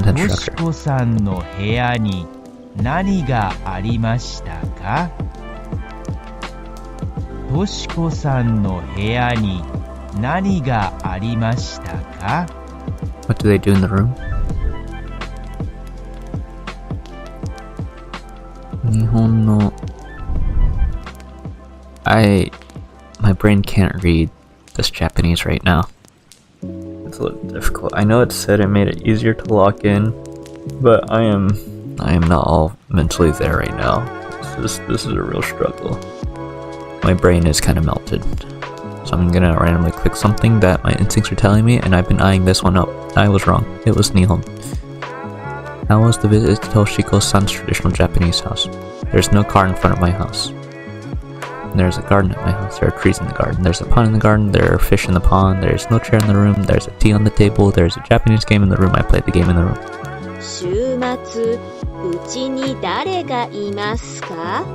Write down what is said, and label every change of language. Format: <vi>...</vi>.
<ja>よしこさんの部屋に何がありましたか？としこさんの部屋に何がありましたか？</ja> <en>What do they do in the room?</en> <ja>日本の</ja> <en>My brain can't read this Japanese right now. It's a little difficult. I know it said it made it easier to lock in, but I am not all mentally there right now. This is a real struggle. My brain is kind of melted. So I'm gonna randomly click something that my instincts are telling me, and I've been eyeing this one up. I was wrong. It was Nihon. How was the visit to Toshiko-san's traditional Japanese house? There's no car in front of my house. There's a garden at my house. There are trees in the garden. There's a pond in the garden. There are fish in the pond. There's no chair in the room. There's a tea on the table. There's a Japanese game in the room. I played the game in the room.</en> <ja>週末、うちに誰がいますか？</ja>